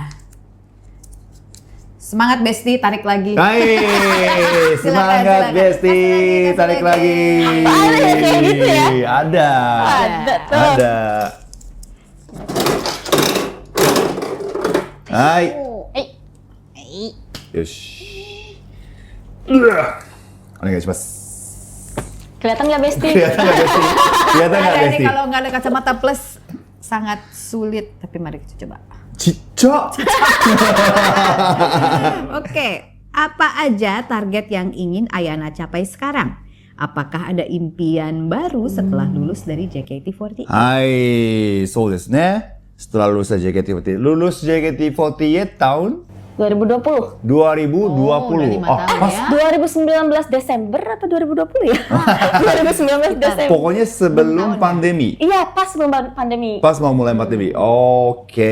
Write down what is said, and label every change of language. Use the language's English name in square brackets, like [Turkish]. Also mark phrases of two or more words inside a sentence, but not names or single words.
[Indonesian] Semangat Besti, tarik lagi. Hai, semangat silakan. Besti, Kasih tarik lagi. Ada ya kayak gitu ya? Ada. Ada tuh. Ada. Hai. Yosh. Onegaishimasu. Kelihatan nggak Besti? Kelihatan nggak Besti? Kelihatan nggak Ada Besti? nih kalau nggak ada kacamata plus sangat sulit. Tapi mari kita coba. Cicok. Oke, apa aja target yang ingin Ayana capai sekarang? Apakah ada impian baru setelah lulus dari JKT48? [Japanese] はい、そうですね。 [Indonesian] setelah lulus dari JKT48. Lulus JKT48 tahun 2020. 2020. Oh, udah 5 tahun pas ya. 2019 Desember atau 2020 ya? 2019 Desember. pokoknya sebelum pandemi. Iya, pas sebelum pandemi. Pas mau mulai pandemi. Oke.